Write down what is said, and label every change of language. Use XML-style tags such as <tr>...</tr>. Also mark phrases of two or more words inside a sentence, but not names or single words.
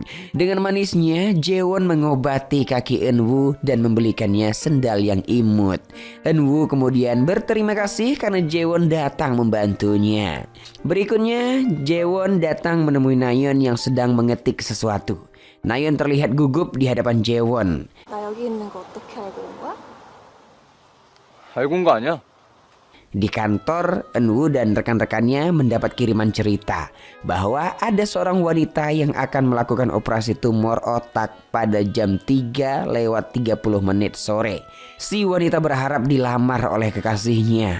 <id>Dengan manisnya, Jaewon mengobati kaki Eunwoo dan membelikannya sendal yang imut. Eunwoo kemudian berterima kasih karena Jaewon datang membantunya. Berikutnya, Jaewon datang menemui Nayeon yang sedang mengetik sesuatu. Nayeon terlihat gugup di hadapan Jaewon.</id> <ko>나 여기 있는 거 어떻게 알고 온 거야? 알고 온 거 아니야?</ko> <id>Di kantor, Eunwoo dan rekan-rekannya mendapat kiriman cerita bahwa ada seorang wanita yang akan melakukan operasi tumor otak pada jam 3:30 sore. Si wanita berharap dilamar oleh kekasihnya.</id>